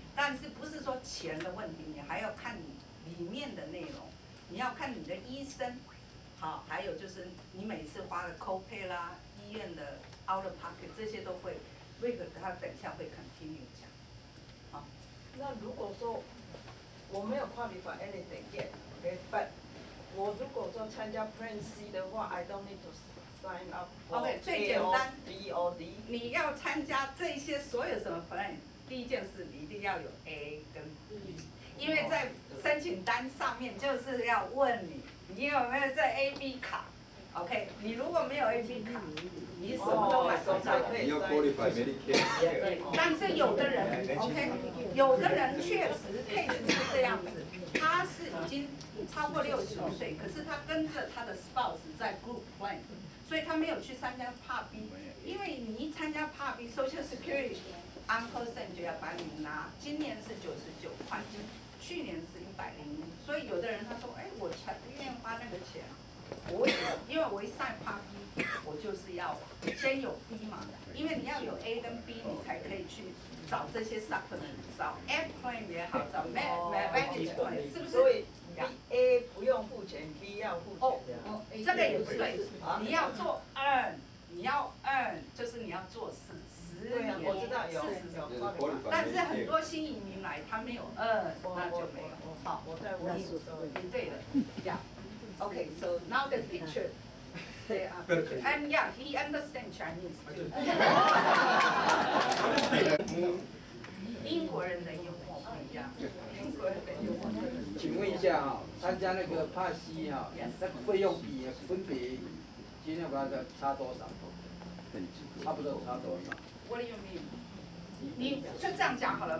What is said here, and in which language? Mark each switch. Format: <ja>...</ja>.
<zh>但是不是说钱的问题，你还要看你里面的内容，你要看你的医生，好，还有就是你每次花的 copay 啦，医院的 out of pocket 这些都会 ，Rick 他等一下会 continue 讲，好。那如果说我没有</zh> <en>qualify anything yet，OK，but</en> <zh>我如果说参加 Plan C 的话 ，</zh> <en>I don't need to sign up for A or B or D。</en> <zh>你要参加这些所有什么 Plan， 第一件事你一定要有 A 跟 B， 因为在申请单上面就是要问你有没有这 A、B 卡 ，OK？你如果没有 A、B 卡，你什么都买不到。你要 qualify Medicare。但是有的人 ，OK， 有的人确实 case 是这样子。他是已经超过60岁，可是他跟着他的 spouse 在 group plan， 所以他没有去参加 Part B， 因为你一参加 Part B， Social Security 1% 就要把你拿，今年是99块，去年是101，所以有的人他说，哎，我才不愿意花那个钱啊。我为什么？因为我一上 Part B， 我就是要先有 B 嘛，因为你要有 A 跟 B， 你才可以去找这些 supplement， 找 F plan 也好，找 Advantage plan， 是不是？所以 A 不用付钱 ，B 要付钱。这个也不对，你要做 earn， 你要 earn 就是你要做10年，我知道有 40，但是很多新移民来，他没有 earn， 那就没有。好，我在问你对的，呀。</zh> <en>Okay, so now the picture. And yeah, he understands Chinese too.</en> <zh>英国人的幽默不一样，英国人的幽默。请问一下啊，参加那个帕西啊，那个费用比分别今天把它差多少？差不多差多少？</zh> <en>What do you mean？</en> <zh>你就这样讲好了。</zh>